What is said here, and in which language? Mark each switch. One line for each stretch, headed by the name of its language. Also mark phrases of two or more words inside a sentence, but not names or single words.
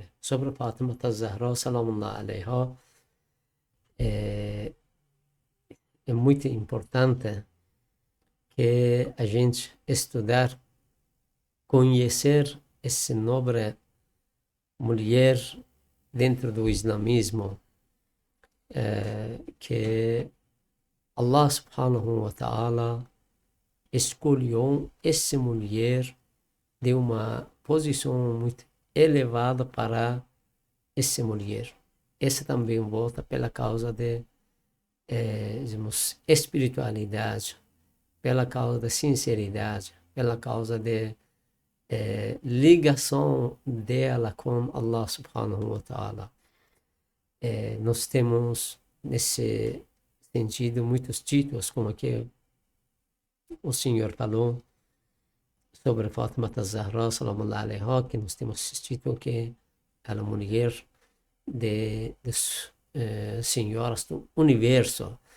Portuguese: Sobre Fatima Zahra,
Arabic: سلام الله عليها,
Portuguese: é muito importante que a gente estudar, conhecer essa nobre mulher dentro do islamismo, que Allah
Arabic: سبحانه وتعالى
Portuguese: escolheu essa mulher de uma posição muito elevada para essa mulher. Essa também volta pela causa de espiritualidade, pela causa da sinceridade, pela causa de ligação dela com Allah
Arabic: سبحانه وتعالى.
Portuguese: Nós temos nesse sentido muitos títulos, como que o Senhor falou sobre Fatima Zahra
Arabic: سلام الله عليها,
Portuguese: que nós temos esse título que é a mulher das senhoras do universo.